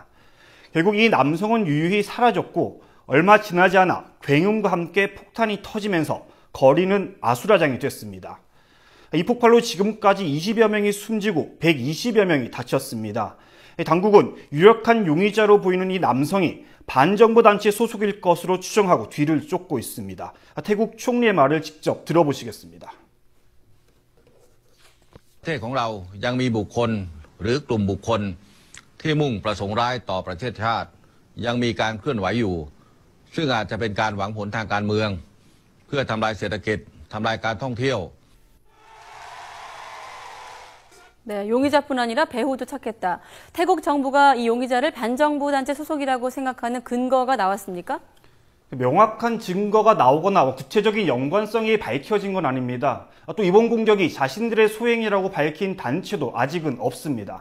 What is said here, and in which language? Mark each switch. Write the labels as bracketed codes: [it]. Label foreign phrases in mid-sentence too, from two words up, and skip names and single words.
[ko] 결국 이 남성은 유유히 사라졌고 얼마 지나지 않아 굉음과 함께 폭탄이 터지면서 거리는 아수라장이 됐습니다. 이 폭발로 지금까지 20여 명이 숨지고 120여 명이 다쳤습니다. 당국은 유력한 용의자로 보이는 이 남성이 반정부 단체 소속일 것으로 추정하고 뒤를 쫓고 있습니다. 태국 총리의 말을 직접 들어보시겠습니다. [th] ประเทศของเรายังมีบุคคลหรือกลุ่มบุคคลที่มุ่งประสงค์ร้ายต่อประเทศชาติยังมีการเคลื่อนไหวอยู่ซึ่งอาจจะเป็นการหวังผลทางการเมืองเพื่อทำลายเศรษฐกิจทำลายการท่องเที่ยว [ko] 네, 용의자뿐 아니라 배우도 찾겠다. 태국 정부가 이 용의자를 반정부 단체 소속이라고 생각하는 근거가 나왔습니까? 명확한 증거가 나오거나 구체적인 연관성이 밝혀진 건 아닙니다. 또 이번 공격이 자신들의 소행이라고 밝힌 단체도 아직은 없습니다.